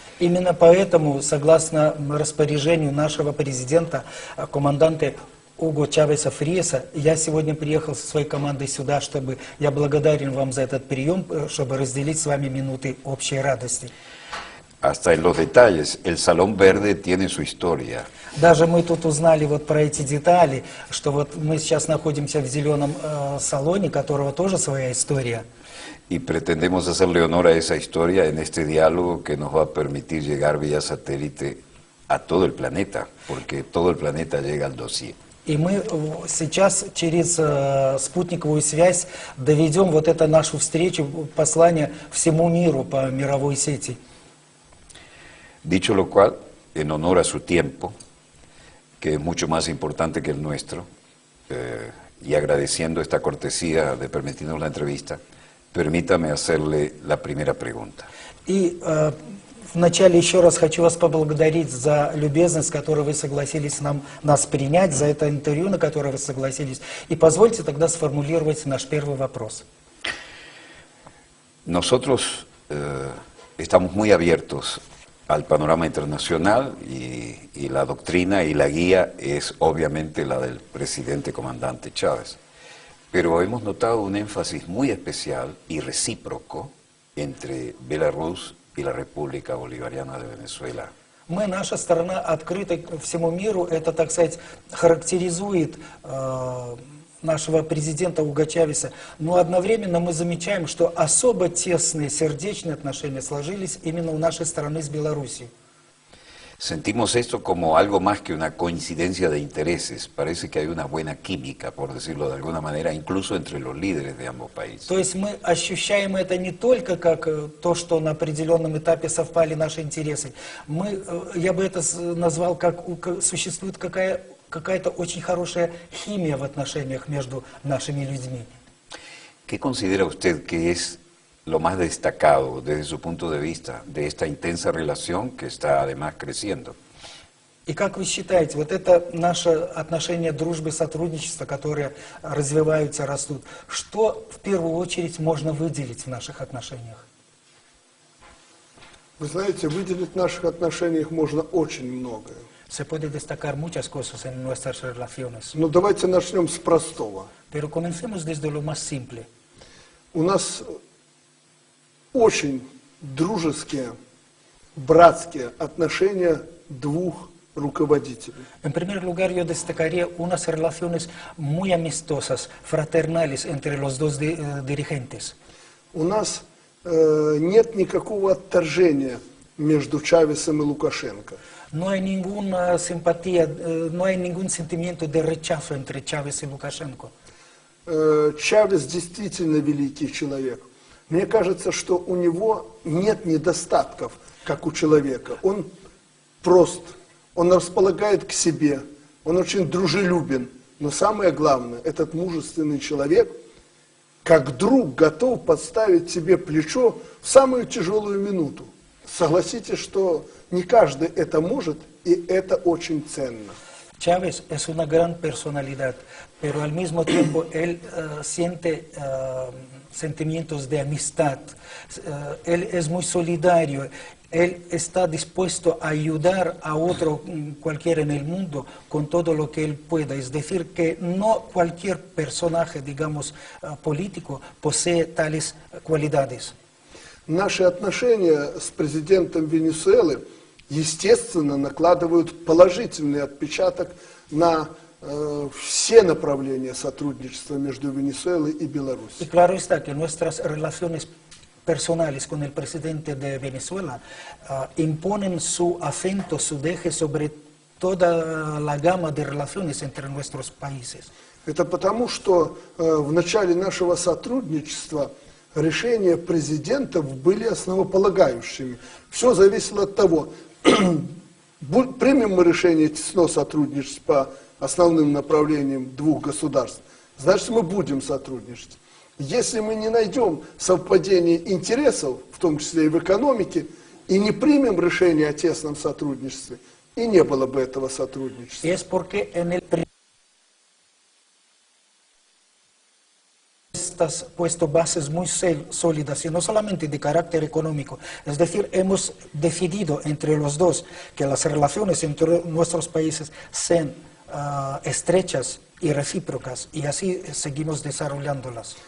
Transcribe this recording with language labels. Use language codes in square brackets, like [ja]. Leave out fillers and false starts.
[ru] Именно поэтому, согласно распоряжению нашего президента, команданта Уго Чавеса Фриеса, я сегодня приехал со своей командой сюда, чтобы я благодарен вам за этот прием, чтобы разделить с вами минуты общей радости. [es] Hasta en los detalles, el Salón Verde tiene su historia. [ru] Даже мы тут узнали вот про эти детали, что вот мы сейчас находимся в зеленом салоне, у которого тоже своя история. [es] Y pretendemos hacerle honor a esa historia en este diálogo que nos va a permitir llegar vía satélite a todo el planeta, porque todo el planeta llega al dossier. [ru] И мы сейчас через спутниковую связь доведем вот эту нашу встречу, послание всему миру по мировой сети. [es] Dicho lo cual, en honor a su tiempo, que es mucho más importante que el nuestro, y agradeciendo esta cortesía de permitirnos la entrevista, permítame hacerle la primera pregunta. [ru] И вначале еще раз хочу вас поблагодарить за любезность, которую вы согласились нас принять, за это интервью, на которое вы согласились. И позвольте тогда сформулировать наш первый вопрос. [es] Nosotros estamos muy abiertos al panorama internacional y la doctrina y la guía es obviamente la del presidente comandante Chávez. Pero hemos notado un énfasis muy especial y recíproco entre Belarus y la República Bolivariana de Venezuela. [ru] Мы, наша страна, открыта всему миру. Это, так сказать, характеризует нашего президента Уго Чавеса. Но одновременно мы замечаем, что особо тесные сердечные отношения сложились именно у нашей страны с Белоруссией. [es] Sentimos esto como algo más que una coincidencia de intereses. Parece que hay una buena química, por decirlo de alguna manera, incluso entre los líderes de ambos países. [ru] То есть мы ощущаем это не только как то, что на определенном этапе совпали наши интересы. Я бы это назвал, как существует какая-то очень хорошая химия в отношениях между нашими людьми. [es] ¿Qué considera usted que es lo más destacado desde su punto de vista de esta intensa relación que está además creciendo? [ru] И как вы считаете, вот это наши отношения дружбы, сотрудничества, которые развиваются, растут, что в первую очередь можно выделить в наших отношениях? Вы знаете, выделить в наших отношениях можно очень многое. [es] Se puede destacar muchas cosas en nuestras relaciones. [ru] Но давайте начнем с простого. [es] Pero comencemos desde lo más simple. [ru] У нас очень дружеские, братские отношения двух руководителей. [es] En primer lugar, yo destacaría unas relaciones muy amistosas, fraternales entre los dos dirigentes. [ru] У нас нет никакого отторжения между Чавесом и Лукашенко. [es] No hay ninguna simpatía, no hay ningún sentimiento de rechazo entre Chávez y Lukashenko. [ru] Чавес действительно великий человек. Мне кажется, что у него нет недостатков, как у человека. Он прост, он располагает к себе, он очень дружелюбен. Но самое главное, этот мужественный человек, как друг, готов подставить тебе плечо в самую тяжелую минуту. Согласитесь, что не каждый это может, и это очень ценно. [es] Chávez es una gran personalidad, pero al mismo tiempo él siente sentimientos de amistad, él es muy solidario, él está dispuesto a ayudar a otro cualquiera en el mundo con todo lo que él pueda. Es decir, que no cualquier personaje, digamos, político posee tales cualidades. [ru] Наши отношения с президентом Венесуэлы, естественно, накладывают положительный отпечаток на все направления сотрудничества между Венесуэлой и [es] Y [ru] Беларусью. [es] claro está que nuestras relaciones personales con el presidente de Venezuela imponen su acento, su deje sobre toda la gama de relaciones entre nuestros países. [ru] Это потому, что в начале нашего сотрудничества решения президентов были основополагающими. Все зависело от того, примем мы решение тесного сотрудничества по основным направлениям двух государств, значит, мы будем сотрудничать. Если мы не найдем совпадение интересов, в том числе и в экономике, и не примем решение о тесном сотрудничестве, и не было бы этого сотрудничества. [es] Y es porque en el estas puesto bases muy sólidas y no solamente de carácter económico. Es decir, hemos decidido entre los dos que las relaciones entre nuestros países sean estrechas и recíprocas, и así seguimos desarrollándolas.